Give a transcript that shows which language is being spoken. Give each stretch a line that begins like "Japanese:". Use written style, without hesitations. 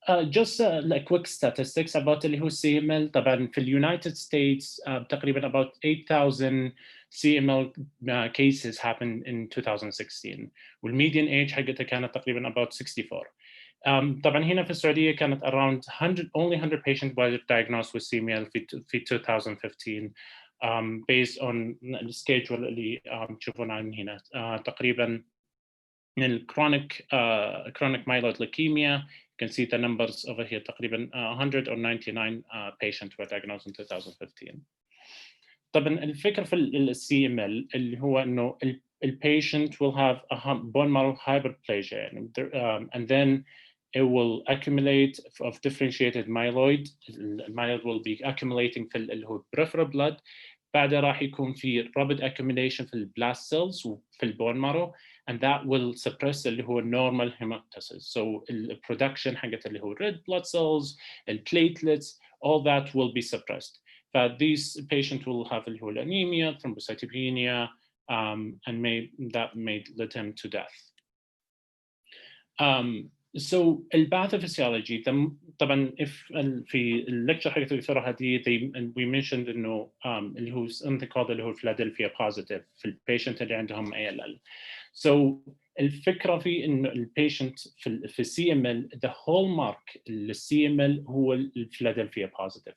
English: Just like quick statistics about
Arabic: اللي هو
English: CML.
Arabic: طبعا في اليونايتد ستيتس تقريبا
English: about 8,000 CML cases happened in 2016
Arabic: والميديان age حقتها كانت تقريبا
English: about
Arabic: 64. طبعا هنا في السعودية كانت
English: around 100 patients were diagnosed with CML
Arabic: في
English: 2015 based on the schedule
Arabic: اللي تشوفونها من هنا تقريبا من
English: chronic myeloid leukemia. You can see the numbers over here
Arabic: تقريبا
English: 199 patients were diagnosed in 2015.
Arabic: طبعا الفكرة في ال
English: CML
Arabic: اللي هو إنه ال
English: patient will have a bone marrow hyperplasia and then it will accumulate of differentiated myeloid. المyeloid will be accumulating
Arabic: في اللي هو
English: peripheral blood.
Arabic: بعدها راح يكون في
English: rapid accumulation
Arabic: في البلاست cells وفي البون مارو
English: and that will suppress
Arabic: اللي هو
English: normal hematosis. So the production
Arabic: حقت اللي هو
English: red blood cells, the platelets, all that will be suppressed. But these patients will have
Arabic: اللي هو
English: anemia, thrombocytopenia, and that may lead him to death.
Arabic: So الباثوفيسيولوجي طبعا في الليكتشر حقت الدكتوره هديه
English: we mentioned
Arabic: انه اللي هو
English: something called
Arabic: اللي هو Philadelphia positive في البيشنت اللي عندهم ALL. So الفكره في انه البيشنت في CML
English: the hallmark
Arabic: للCML هو الفيلادلفيا positive.